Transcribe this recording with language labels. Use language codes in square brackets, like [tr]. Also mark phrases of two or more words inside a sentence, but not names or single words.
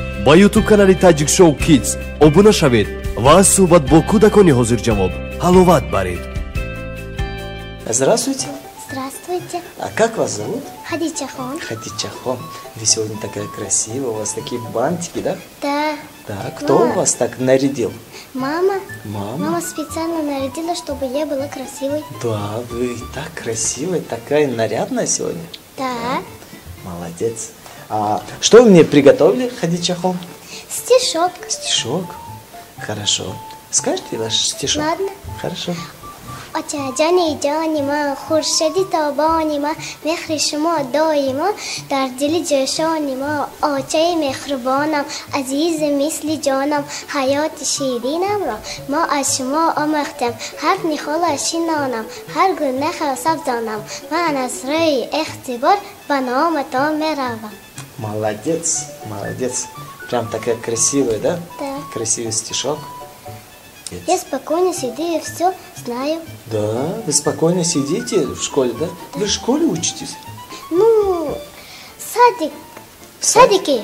[tg] ба YouTube канали Tajik Show Kids обуна шавед ва суҳбат бо кӯдакони ҳозирҷавоб ҳаловат баред. [ru] Здравствуйте. Здравствуйте. А как вас зовут? Хадичахон. Хадичахон. Вы сегодня такая красивая, у вас такие бантики, да? Да. Да, кто вас так нарядил? Мама. Мама? Мама специально нарядила, чтобы я была красивой. Да, вы так красивая, такая нарядная сегодня. Да. Молодец. А что вы мне приготовили, Хадичахон? Стишок. Стишок? Хорошо. Скажите ваш стишок? Ладно. Хорошо. [tg] Очаджани джанима, хуршеди табанима, мехри шумо доимо, дар дили ҷӯшонима, очаи меҳрубонам, азизи мисли ҷонам, ҳаёти ширинамро мо аз шумо омӯхтем, ҳар нихолаши нонам, ҳар гуна сабзонам, ман аз рӯи ихтибор ба номатон меравам. [ru] Молодец, молодец. Прям такая красивая, да? Да. Красивый стишок. Я спокойно сидю и все знаю. Да, вы спокойно сидите в школе, да? Вы в школе учитесь? Ну, садик. В садике.